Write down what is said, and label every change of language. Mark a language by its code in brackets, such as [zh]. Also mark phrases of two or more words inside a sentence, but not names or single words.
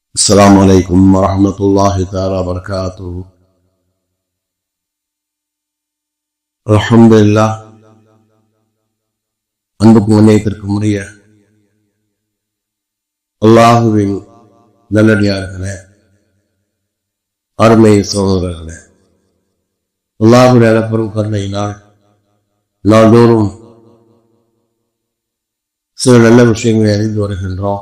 [ar] السلام عليكم ورحمة الله تعالى وبركاته. الحمد لله. [ta] அன்புக்கும் முன்னேற்றத்திற்கும் உரிய அல்லாஹுவின் நல்லடியார்களே, அருமை சகோதரர்களே, அல்லாஹுடைய பெரும் கருணையினால் நாள்தோறும் சில நல்ல விஷயங்களை அறிந்து வருகின்றோம்.